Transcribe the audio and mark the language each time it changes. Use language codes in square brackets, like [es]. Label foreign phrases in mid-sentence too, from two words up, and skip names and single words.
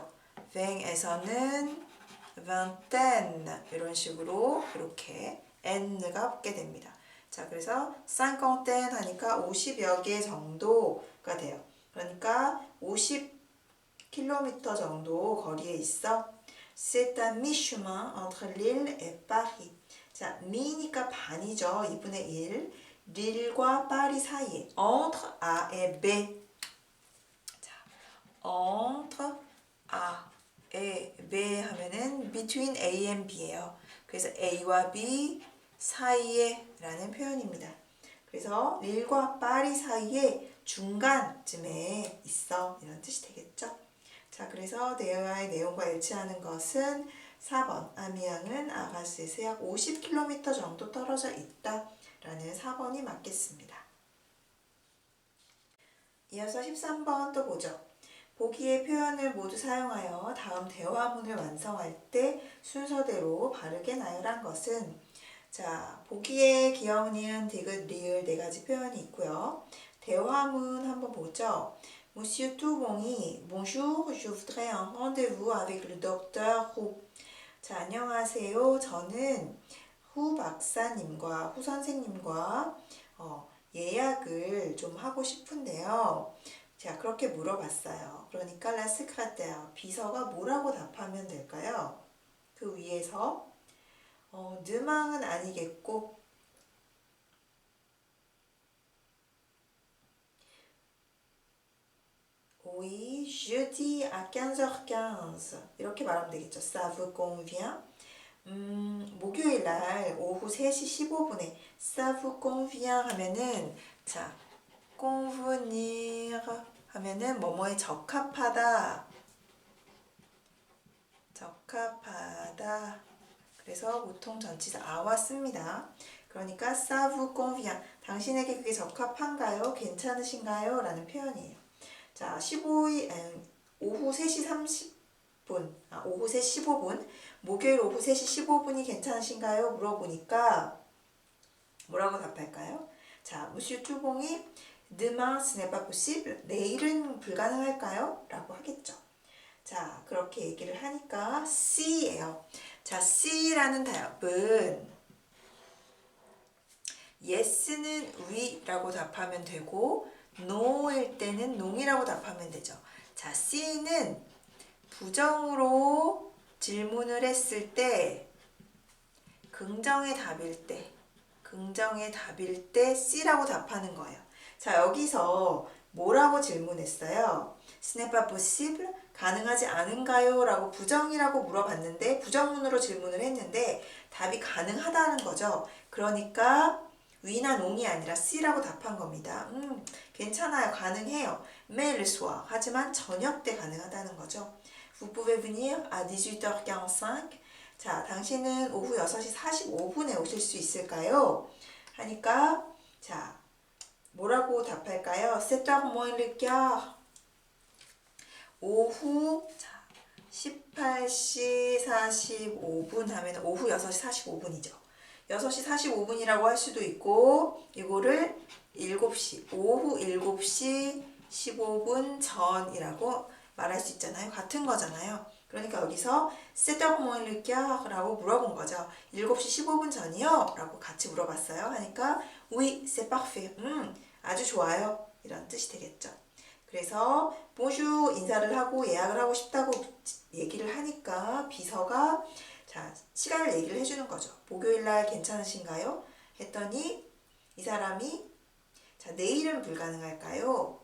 [ko] 20에서는 vingtaine 이런 식으로 이렇게 n가 붙게 됩니다. 자, 그래서 cinquantaine 하니까 50여 개 정도가 돼요. 그러니까 50km 정도 거리에 있어. [fr] C'est à mi-chemin entre Lille et Paris. [ko] 자, mi니까 반이죠. 2분의 1. 릴과 파리 사이에 [fr] entre A et B. [ko] 자, [fr] entre A et B [ko] 하면은 [en] between A and B [ko] 예요. 그래서 A와 B 사이에 라는 표현입니다. 그래서 릴과 파리 사이에 중간쯤에 있어 이런 뜻이 되겠죠. 자, 그래서 대화의 내용과 일치하는 것은 4번 아미앙은 아가스에서 약 50km 정도 떨어져 있다 라는 4번이 맞겠습니다. 이어서 13번 또 보죠. 보기의 표현을 모두 사용하여 다음 대화문을 완성할 때 순서대로 바르게 나열한 것은 자, 보기에 기억, 니은, 디귿, 리을 네 가지 표현이 있고요. 대화문 한번 보죠. [fr] Monsieur Toubon이 Bonjour, je voudrais un rendez-vous avec le docteur Roux. [ko] 자, 안녕하세요. 저는 후 박사님과 후 선생님과 예약을 좀 하고 싶은데요. 자, 그렇게 물어봤어요. 그러니까 [fr] la secrétaire, [ko] 비서가 뭐라고 답하면 될까요? 그 위에서 demain은 아니겠고 [fr] oui, jeudi à 15h15 [ko] 이렇게 말하면 되겠죠. [fr] Ça vous convient? [ko] 목요일 날 오후 3시 15분에 [fr] ça vous convient [ko] 하면은 자, convenir 하면은 뭐뭐에 적합하다. 적합하다. 그래서 보통 전치사 아와 씁니다. 그러니까 [fr] ça vous convient. [ko] 당신에게 그게 적합한가요? 괜찮으신가요? 라는 표현이에요. 자, 오후 3시 30분, 오후 3시 15분, 목요일 오후 3시 15분이 괜찮으신가요? 물어보니까 뭐라고 답할까요? 자, [fr] Monsieur Toubon이 demain ce n'est pas possible. [ko] 내일은 불가능할까요? 라고 하겠죠. 자, 그렇게 얘기를 하니까 C예요. 자, C라는 답은 yes는 we라고 답하면 되고 no일 때는 no이라고 답하면 되죠. 자, C는 부정으로 질문을 했을 때 긍정의 답일 때 C라고 답하는 거예요. 자, 여기서 뭐라고 질문했어요? [fr] Ce n'est pas possible? [ko] 가능하지 않은가요? 라고 부정이라고 물어봤는데 부정문으로 질문을 했는데 답이 가능하다는 거죠. 그러니까 위나 농이 아니라 C라고 답한 겁니다. 괜찮아요. 가능해요. [fr] Mais le soir. [ko] 하지만 저녁 때 가능하다는 거죠. [fr] Vous pouvez venir à 18h45. [ko] 자, 당신은 오후 6시 45분에 오실 수 있을까요? 하니까 자, 뭐라고 답할까요? [fr] 7h moins le quart. [ko] 오후 18시 45분 하면 오후 6시 45분이죠. 6시 45분이라고 할 수도 있고 이거를 7시, 오후 7시 15분 전이라고 말할 수 있잖아요. 같은 거잖아요. 그러니까 여기서 [fr] C'est heure moins le quart [ko] 라고 물어본 거죠. 7시 15분 전이요? 라고 같이 물어봤어요. 하니까 [fr] Oui, c'est parfait. [ko] 아주 좋아요. 이런 뜻이 되겠죠. 그래서 bonjour 인사를 하고 예약을 하고 싶다고 얘기를 하니까 비서가 자, 시간을 얘기를 해주는 거죠. 목요일 날 괜찮으신가요? 했더니 이 사람이 자, 내일은 불가능할까요?